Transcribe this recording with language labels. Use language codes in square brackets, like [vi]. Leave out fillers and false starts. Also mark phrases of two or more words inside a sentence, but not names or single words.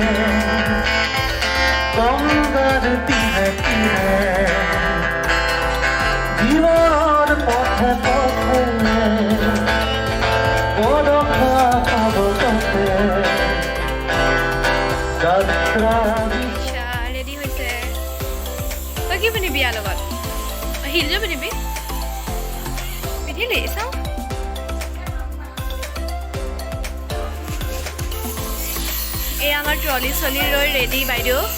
[as] গংগাৰ তীৰে তীৰে জীৱনৰ পথে পথে বৰখা পাবতে যাত্রা আচ্ছা ৰেডি হৈছে তই কি পিন্ধিবি ইয়াৰ লগত হিলজো পিন্ধিবি পিন্ধিলি চাওঁ এই আমাৰ ট্ৰলি চলি ৰৈ ৰেডি বাইদেউ